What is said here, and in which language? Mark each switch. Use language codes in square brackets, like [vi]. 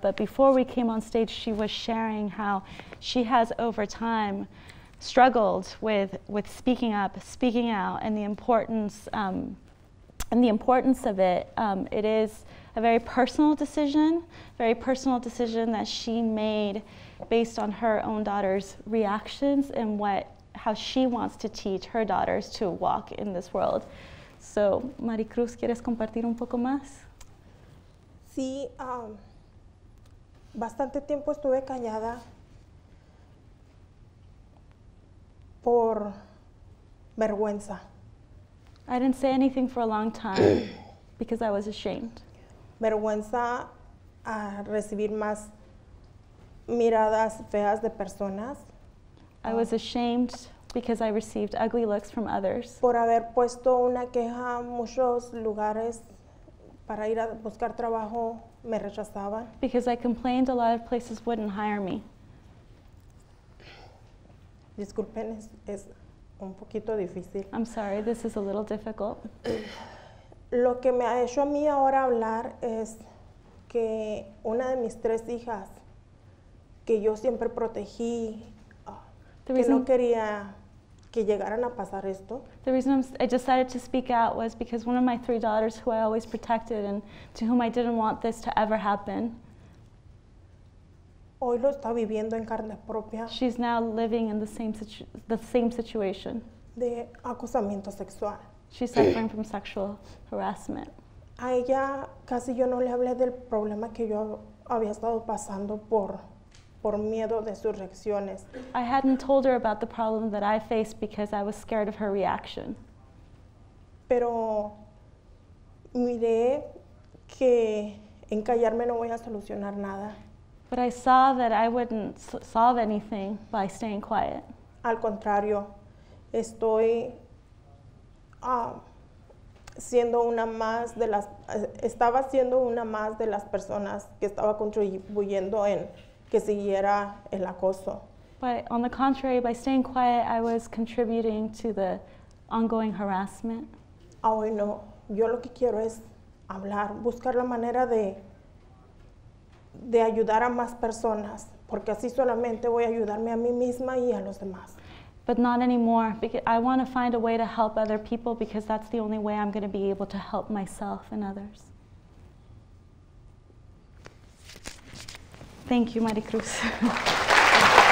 [en] But before we came on stage, she was sharing how she has over time struggled with speaking up, speaking out, and the importance of it. It is a very personal decision that she made based on her own daughter's reactions and how she wants to teach her daughters to walk in this world. [es] So, Maricruz, ¿quieres compartir un poco más? Sí, bastante tiempo estuve callada por vergüenza. [en] I didn't say anything for a long time because I was ashamed. [es] Vergüenza a recibir más miradas feas de personas. [en] I was ashamed because I received ugly looks from others. [es] Por haber puesto una queja a muchos lugares para ir a buscar trabajo, me rechazaban. [en] Because I complained, a lot of places wouldn't hire me. [es] Disculpen, es un poquito difícil. [en] I'm sorry, this is a little difficult. [es] Lo que me ha hecho a mí ahora hablar es que una de mis 3 hijas, que yo siempre protegí, que no quería que llegaran a pasar esto. [en] The reason I decided to speak out was because one of my 3 daughters, who I always protected and to whom I didn't want this to ever happen, [es] hoy lo está viviendo en carne propia. [en] She's now living in the same situation. [es] De acosamiento sexual. [en] She's suffering from sexual harassment. [es] A ella casi yo no le hablé del problema que yo había estado pasando por miedo de sus reacciones. [en] I hadn't told her about the problem that I faced because I was scared of her reaction. [es] Pero miré que en callarme no voy a solucionar nada. [en] But I saw that I wouldn't solve anything by staying quiet. [es] Al contrario, estoy siendo una más de las, estaba siendo una más de las personas que estaba contribuyendo en que siguiera el acoso. [en] But on the contrary, by staying quiet, I was contributing to the ongoing harassment. [es] Hoy no, yo lo que quiero es hablar, buscar la manera de ayudar a más personas, porque así solamente voy a ayudarme a mí misma y a los demás. [en] But not anymore, because I want to find a way to help other people because that's the only way I'm going to be able to help myself and others. Thank you, Maricruz.